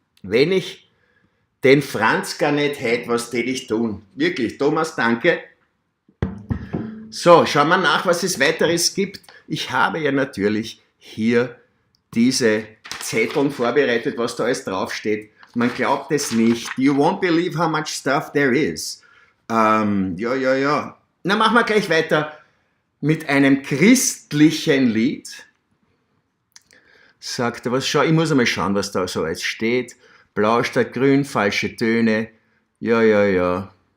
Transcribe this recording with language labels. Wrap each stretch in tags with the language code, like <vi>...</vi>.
<de>Wenn ich den Franzka nicht hätte, was tät ich tun? Wirklich, Thomas, danke. So, schauen wir nach, was es weiteres gibt. Ich habe ja natürlich hier diese Zetteln vorbereitet, was da alles draufsteht. Man glaubt es nicht.</de> <en>You won't believe how much stuff there is.</en> <de>Ja. Na, machen wir gleich weiter mit einem christlichen Lied. Sagt er was? Schau, ich muss einmal schauen, was da so alles steht. Blau statt grün, falsche Töne. Ja.</de>